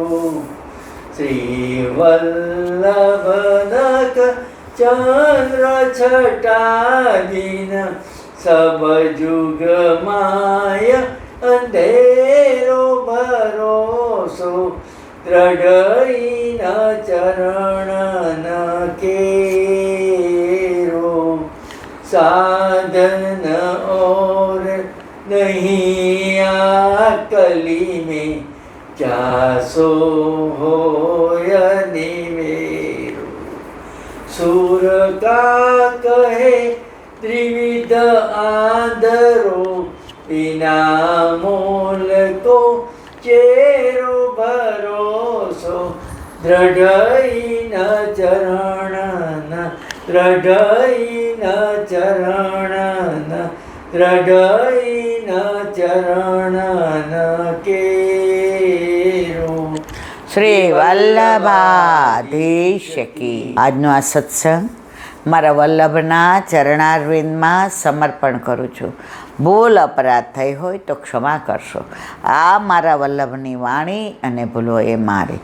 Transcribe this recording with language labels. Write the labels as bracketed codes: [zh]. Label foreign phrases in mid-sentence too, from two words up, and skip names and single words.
[bra] श्री वल्लभनक चंद्र छटादीन सब जुग माय अंधेरो भरोसो दृढ़ चरण केरो. साधन और नहीं कली में चासो हो निमेरो. सुर का कहे त्रिविध आदरो बिना मोल को चेरो भरोसो दृढ़ चरण दृढ़ चरण दृढ़ चरण केरो. [hi] श्री वल्लभाधीश की. [gu] આજનો આ સત્સંગ મારા વલ્લભના ચરણારવિંદમાં સમર્પણ કરું છું. ભૂલ અપરાધ થઈ હોય તો ક્ષમા કરશો. આ મારા વલ્લભની વાણી અને ભૂલો એ મારી.